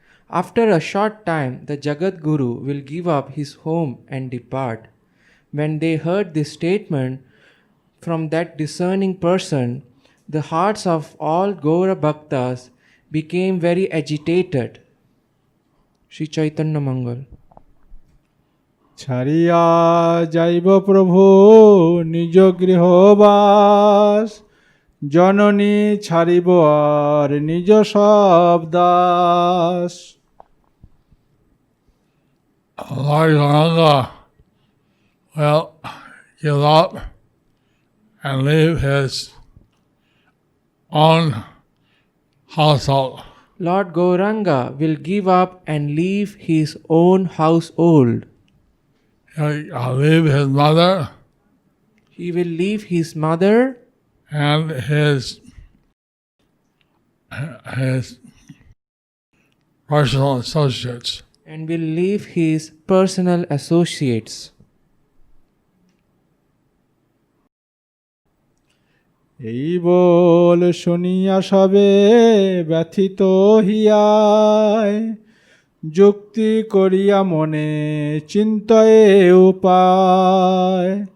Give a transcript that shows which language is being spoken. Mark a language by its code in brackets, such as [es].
[en] After a short time, the Jagat Guru will give up his home and depart. When they heard this statement from that discerning person, the hearts of all Gaura Bhaktas became very agitated. Sri Chaitanya Mangal. [bn] ছাড়িয়া যাইব প্রভু নিজ গৃহবাস, জননী ছাড়িব আর নিজ সব Das. [en] Lord Gauranga will give up and leave his own household. Lord Gauranga will give up and leave his own household. He'll leave his mother He will leave his mother and his personal associates. and will leave his personal associates. [bn] এই বল শুনিয়া সবে ব্যথিত হিয়ায়, যুক্তি করিয়া মনে চিন্তয়ে উপায়।